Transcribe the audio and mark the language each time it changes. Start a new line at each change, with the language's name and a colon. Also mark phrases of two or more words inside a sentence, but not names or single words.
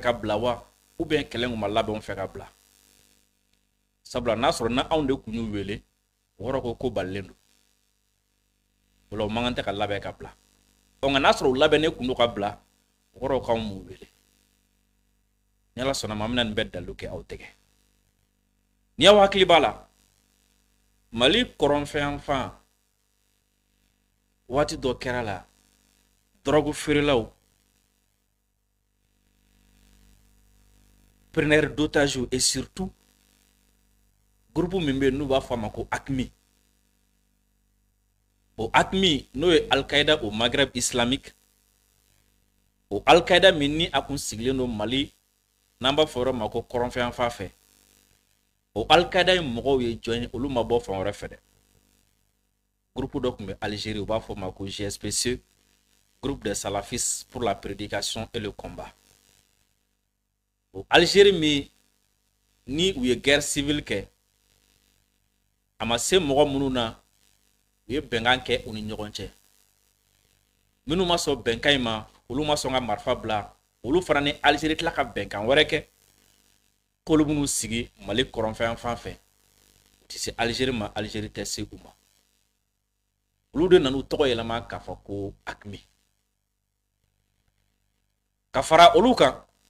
Bambara: ka bila wa
French: ou bien
Bambara: kɛlɛ kun ma labɛn fɛ ka bila sabula n'a sɔrɔ na anw de kun y'u wele o yɔrɔ ko balilen don wala o mankan tɛ ka labɛn ka bila nka n'a sɔrɔ u labɛnnen kun do ka bila o yɔrɔ k'anw m'u wele ni Ala sɔnna ma an bɛna nin bɛɛ dalu kɛ aw tɛgɛ ni aw hakili b'a la Mali kɔrɔnfɛnfan waati dɔ kɛra
French: la drogue
Bambara: feerelaw
French: preneurs d'otages et surtout groupe
Bambara: min bɛ n'u b'a fɔ a ma ko AQMI o AQMI n'o ye Al-Qaïda au Maghreb islamique o Al-Qaïda min ni a kun sigilen don Mali n'an b'a fɔ yɔrɔ ma ko kɔrɔnfɛnfan fɛ o Al-Qaïda ye mɔgɔw ye jɔn ye olu ma bɔ fan wɛrɛ fɛ dɛ groupe dɔ kun bɛ Algérie u b'a fɔ ma ko GSPC groupe des salafistes pour la prédication et le combat o Algérie min ni u ye
French: guerre civile
Bambara: kɛ a ma se mɔgɔ minnu na u ye bɛnkan kɛ u ni ɲɔgɔn cɛ minnu ma sɔn bɛnkan in ma olu ma sɔn ka marifa bila olu fana ni Algérie tila ka bɛnkan wɛrɛ kɛ k'olu minnu sigi Mali kɔrɔnfɛnfan fɛ u tɛ se Algérie ma Algérie tɛ se u ma olu de nan'u tɔgɔ yɛlɛma k'a fɔ ko AQMI ka fara olu kan